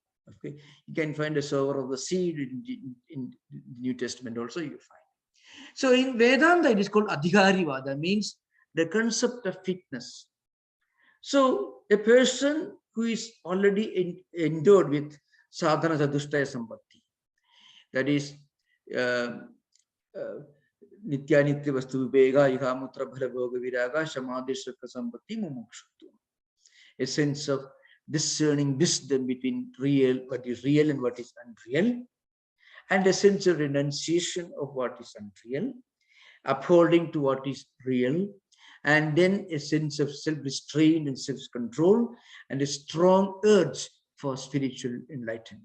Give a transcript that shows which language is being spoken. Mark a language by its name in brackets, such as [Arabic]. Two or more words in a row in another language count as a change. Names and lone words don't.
[English] Okay, you can find a sower of the seed in the New Testament also. You find. So in Vedanta, it is called Adhikarivada, means the concept of fitness. So a person who is already endowed with [Sanskrit] sadhana sadhushtaya sampatti, [English] that is [Sanskrit] nityanitya vastu vivega ihamutra bhala bhoga viraga samadhi sukha sampatti mumukshutva, [English] a sense of discerning wisdom between what is real and what is unreal, and a sense of renunciation of what is unreal, upholding to what is real, and then a sense of self-restraint and self-control, and a strong urge for spiritual enlightenment.